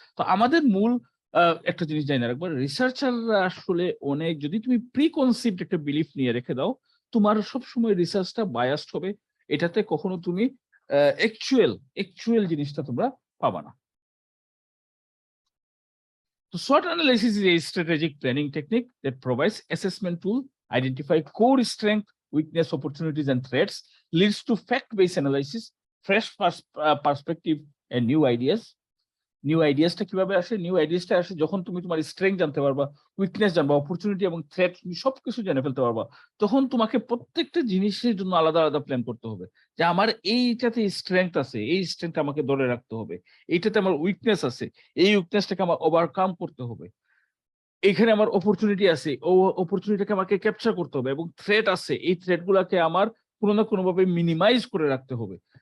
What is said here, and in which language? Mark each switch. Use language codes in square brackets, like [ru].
[bn] তো আমাদের মূল একটা জিনিস জানি না রাখবো, রিসার্চাররা আসলে অনেক, যদি তুমি প্রিকনসিভড একটা বিলিফ নিয়ে রেখে দাও, তোমার সবসময় রিসার্চটা বায়াসড হবে, এটাতে কখনো তুমি অ্যাকচুয়াল জিনিসটা তোমরা পাবা না। [en] So SWOT analysis is a strategic planning technique that provides assessment tool, identify core strength, weakness, opportunities, and threats, leads to fact-based analysis, fresh perspective, and new ideas. [bn] New আইডিয়াসটা কিভাবে আসে? নিউ আইডিয়াসটা আসে যখন তুমি তোমার স্ট্রেংথ জানতে পারবা, weakness জানবা, opportunity এবং threat, তুমি সবকিছু জেনে ফেলতে পারবা। তখন তোমাকে প্রত্যেকটা জিনিসের জন্য আলাদা আলাদা প্ল্যান করতে হবে, যে আমার এইটাতে স্ট্রেংথ আছে, এই স্ট্রেংথ আমাকে ধরে রাখতে হবে, এইটাতে আমার উইকনেস আছে, এই উইকনেসটাকে আমার ওভারকাম করতে হবে, এখানে আমার অপরচুনিটি আছে, ও অপরচুনিটিকে আমাকে ক্যাপচার করতে হবে, এবং থ্রেট আছে, এই থ্রেট গুলাকে আমার কোনো না কোনোভাবে মিনিমাইজ করে রাখতে হবে।